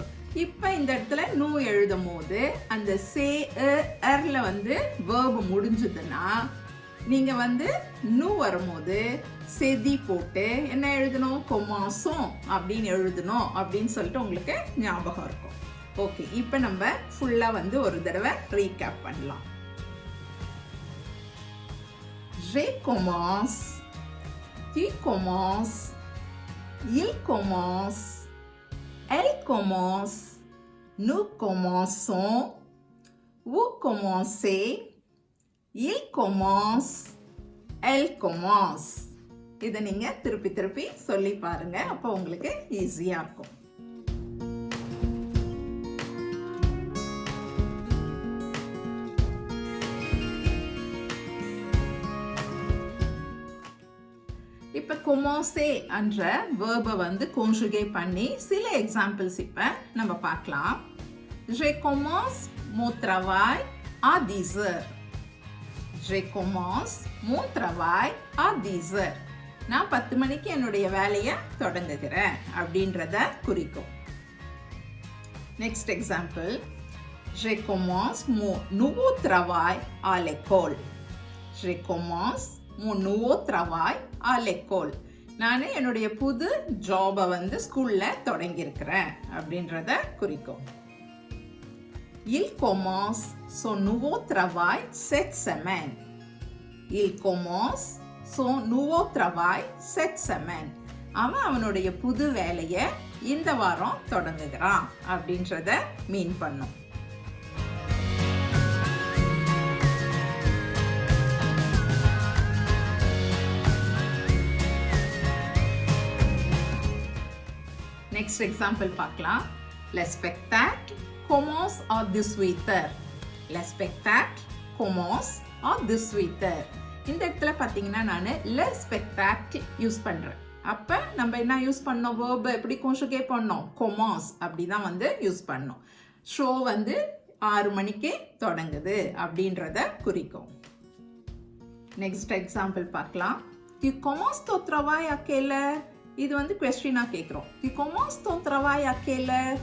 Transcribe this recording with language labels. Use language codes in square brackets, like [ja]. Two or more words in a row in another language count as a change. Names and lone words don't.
[ta] இப்போ இந்த இடத்துல நூ எழுதும் போது அந்த சே வந்து வேர்ப் முடிஞ்சதுன்னா நீங்கள் வந்து நூ வரும்போது செதி போட்டு என்ன எழுதணும்? கொமாசோம் அப்படின்னு எழுதணும் அப்படின்னு சொல்லிட்டு உங்களுக்கு ஞாபகம் இருக்கும். ஓகே, இப்போ நம்ம ஃபுல்லாக வந்து ஒரு தடவை ரீகேப் பண்ணலாம். [fr] Je commence, tu commences, il commence, elle commence, nous commençons, vous commencez, il commence, elle commence. [ta] இதை நீங்க திருப்பி திருப்பி சொல்லி பாருங்க, அப்போ உங்களுக்கு ஈஸியா இருக்கும். இப்ப commencer என்ற verb வந்து conjugate பண்ணி சில எக்ஸாம்பிள்ஸ் இப்ப நம்ம பார்க்கலாம். [fr] Je commence mon travail à 10 heures. Je commence mon travail à 10 heures. [ta] நான் 10 மணிக்கு என்னுடைய வேலையை தொடங்குகிறேன் அப்படின்றத குறிக்கும். [en] next example. [fr] Je commence mon nouveau travail à l'école. Je commence mon nouveau travail à l'école. [ta] நான் என்னுடைய புது ஜாபை வந்து ஸ்கூல்ல தொடங்கியிருக்கிறேன் அப்படின்றத குறிக்கும். [fr] Il commence son nouveau travail cette semaine. Il commence son nouveau travail cette semaine. [ta] அவனுடைய புது வேலையை இந்த வாரம் தொடங்குகிறான் அப்படின்றத மீன் பண்ணும். [en] next example [ta] பார்க்கலாம். [fr] Le spectacle commence à 18 heures. Le spectacle commence à 18 heures. [ta] இந்த இடத்துல பார்த்தீங்கன்னா நான் [fr] le spectacle [ta] யூஸ் பண்றேன். அப்ப நம்ம என்ன யூஸ் பண்ணோம்? verb எப்படி conjugate பண்ணோம்? commence அப்படி தான் வந்து யூஸ் பண்ணோம். ஷோ வந்து 6 மணிக்கு தொடங்குது அப்படின்றத குறிக்கும். [en] next example [ta] பார்க்கலாம். [fr] Tu commences ton travail à quelle heure? [ta] இது வந்து கொஸ்டினா கேட்குறோம். [fr] Tu commences ton travail à quelle heure?